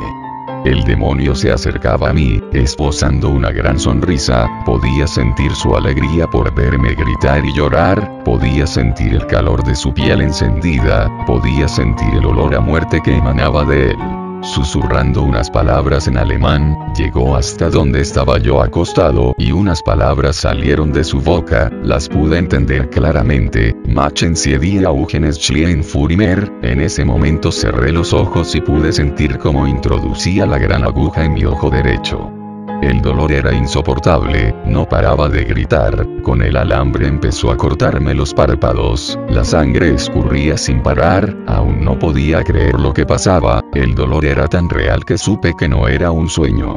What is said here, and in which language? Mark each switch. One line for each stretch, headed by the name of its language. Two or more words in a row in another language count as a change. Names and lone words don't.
Spanish: El demonio se acercaba a mí, esbozando una gran sonrisa, podía sentir su alegría por verme gritar y llorar, podía sentir el calor de su piel encendida, podía sentir el olor a muerte que emanaba de él. Susurrando unas palabras en alemán, llegó hasta donde estaba yo acostado, y unas palabras salieron de su boca, las pude entender claramente.
German: Machen Sie die Augen schließen für immer.
Spanish: En ese momento cerré los ojos y pude sentir cómo introducía la gran aguja en mi ojo derecho. El dolor era insoportable, no paraba de gritar, con el alambre empezó a cortarme los párpados, la sangre escurría sin parar, aún no podía creer lo que pasaba, el dolor era tan real que supe que no era un sueño.